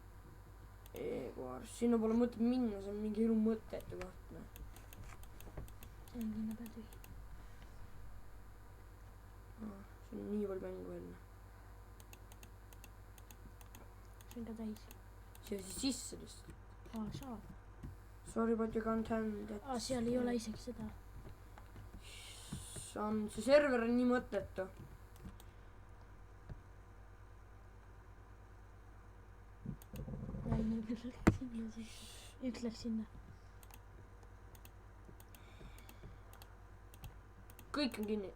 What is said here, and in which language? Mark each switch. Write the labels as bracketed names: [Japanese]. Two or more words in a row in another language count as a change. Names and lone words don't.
[Estonian] Sinna pole mõtet minna, see on mingi elu mõttetu koht. See on kinna peal tühi. See on nii palju mängu veel. See on ka täis. Siia siis sisse lihtsalt. Saab. [English] Sorry, but you can't handle that. [Estonian] Seal ei ole isegi seda. See server on nii mõttetu. Üks läks sinna. Kõik on kinni.